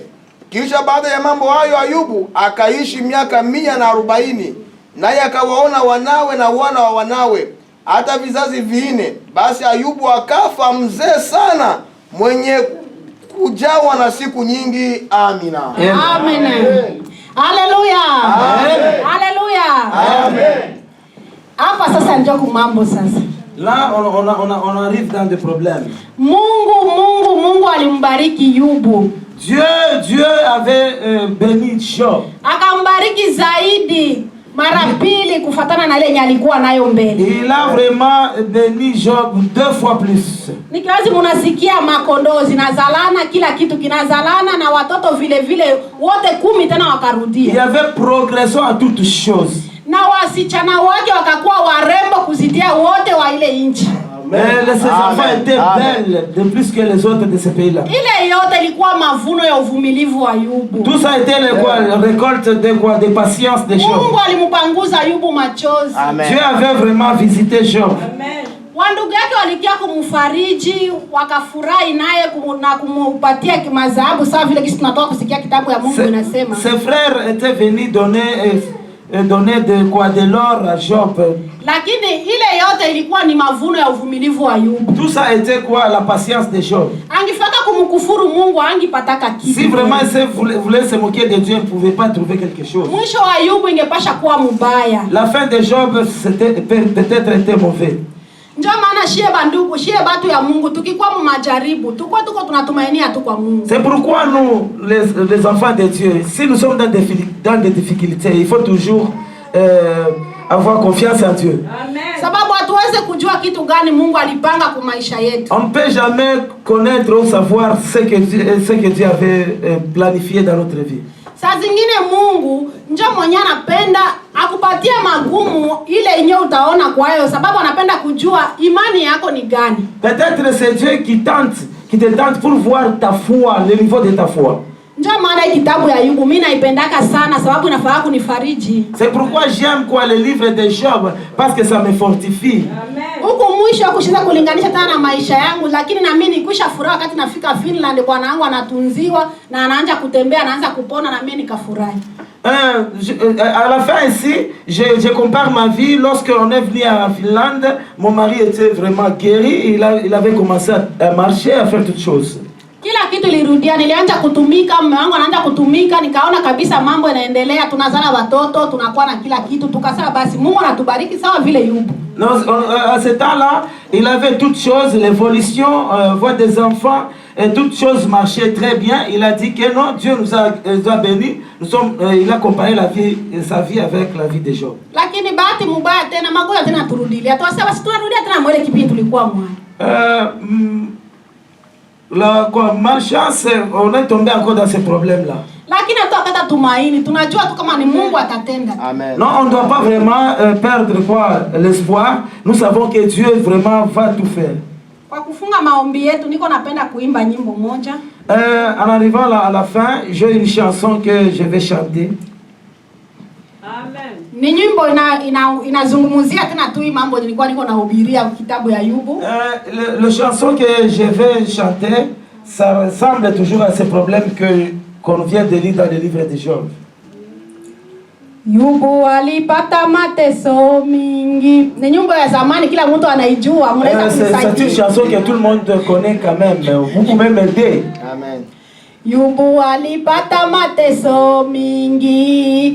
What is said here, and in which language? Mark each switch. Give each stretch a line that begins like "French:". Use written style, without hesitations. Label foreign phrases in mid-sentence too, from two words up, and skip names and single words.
Swahili: Kisha baada ya mambo hayo Ayubu akaishi miaka 140, naye akawaona wanawe na wana wa wanawe hata vizazi 4. Basi Ayubu akafa mzee sana, mwenye kujawa na siku nyingi. Amina. Amen. Haleluya. Haleluya. Amen. Hapa sasa ndio mambo sasa.
French: Là, on arrive dans des problèmes.
Swahili: Mungu alimbariki Yubu.
French: Dieu avait béni Job.
Swahili: Akambariki zaidi mara pili kufatana na ile alikuwa nayo mbele.
French: Il a vraiment béni Job 2 fois plus.
Swahili: Nikiwazi munasikia makondoo zinazalana, kila kitu kinazalana, na watoto vile vile wote 10 tena wakarudia.
French: Il y avait progression à toutes choses.
Swahili: Na wasichana wake wakakuwa warembo kuzidia wote wa ile nchi.
French: Ces enfants étaient belles de plus que les autres de ce pays-là.
Swahili: Ile yote ilikuwa mavuno ya uvumilivu wa Ayubu.
French: Tout ça a été récolte de quoi? De patience de Job.
Swahili: Mungu alimpanguza Ayubu machozi.
French: Dieu avait vraiment visité Job. Amen.
Swahili: Wandugu yake walikia kumfariji, wakafurahi naye na kumupatia kimazahabu sawa vile kisi tunatoka kusikia kitabu ya Mungu inasema.
French: Ses frères étaient venus donner de quoi, de l'or à Job.
Swahili: Lakini ile yote ilikuwa ni mavuno ya uvumilivu wa Ayubu.
French: Tout ça était quoi? La patience de Job.
Swahili: Angifaka kumkufuru Mungu angipataka kitu.
French: Si vraiment il voulait se moquer de Dieu, il ne pouvait pas trouver quelque chose.
Swahili: Mwisho wa Ayubu ingepasha kuwa mubaya.
French: La fin de Job peut-être était mauvais.
Swahili: Ndio maana shie bandugu, shie batu ya Mungu tukikuwa mu majaribu, tuko tunatumainia tu kwa Mungu.
French: C'est pourquoi nous les enfants de Dieu, si nous sommes dans des difficultés, il faut toujours avoir confiance en Dieu. Amen.
Swahili: Sababu hatuweze kujua kitu gani Mungu alipanga kwa maisha yetu.
French: On ne peut jamais connaître ou savoir ce que Dieu avait planifié dans notre vie.
Swahili: Saa zingine Mungu ndio mwenye anapenda akupatie magumu ile yenyewe utaona kwa hiyo sababu anapenda kujua imani yako ni gani.
French: Peut-être c'est Dieu qui te tente pour voir ta foi, le niveau de ta foi.
Swahili: Ndio maana hii kitabu ya Ayubu mimi naipendaka sana sababu inafaa kunifariji.
French: C'est pourquoi j'aime quoi le livre de Job parce que ça me fortifie. Amen.
Swahili: Huko mwisho kushinda kulinganisha tena na maisha yangu, lakini na mimi nikisha furaha wakati nafika Finland bwana wangu anatunziwa na anaanza kutembea anaanza kupona na mimi nikafurahi.
French: À la fin ici, je compare ma vie. Lorsqu'on est venu à Finlande, mon mari était vraiment guéri. Il avait commencé à marcher, à faire toutes choses.
Swahili: Kila kitu ilirudia, nilianza kutumika, mume wangu anaanza kutumika, nikaona kabisa mambo yanaendelea, tunazana watoto, tunakuwa na kila kitu, tukasema basi Mungu anatubariki sawa vile Yubu.
French: À ce temps-là, il avait toutes choses, l'évolution, voix des enfants, et toutes choses marchaient très bien. Il a dit que non, Dieu nous a bénis. Il a comparé sa vie avec la vie de Job.
Swahili: Lakini bahati mbaya tena magonjwa tena turudilia. Tuwasema si tunarudia tena mwele kipindi tulikuwa mwana.
French: La malchance, on est tombé encore dans ce problème-là.
Swahili: Lakini tutakata tumaini, tunajua tu kama ni Mungu atatenda. Amen.
French: Non, on ne doit pas vraiment perdre l'espoir. Nous savons que Dieu vraiment va tout faire.
Swahili: Kwa kufunga maombi yetu niko napenda kuimba nyimbo moja.
French: En arrivant à la fin, j'ai une chanson que je vais chanter. Amen.
Swahili: Ni nyimbo inazungumzia tena tu mambo nilikuwa niko nahubiria kitabu ya Ayubu.
French: Le chanson que je vais chanter, ça ressemble toujours à ces problèmes qu'on vient de lire dans le livre de Job.
Swahili: Yubu alipata mateso mingi. Ni nyimbo ya zamani kila mtu anaijua, mnaweza kusaidia.
French: C'est une chanson que tout le monde connaît quand même. Vous pouvez m'aider. Amen.
Swahili: Yubu alipata mateso mingi.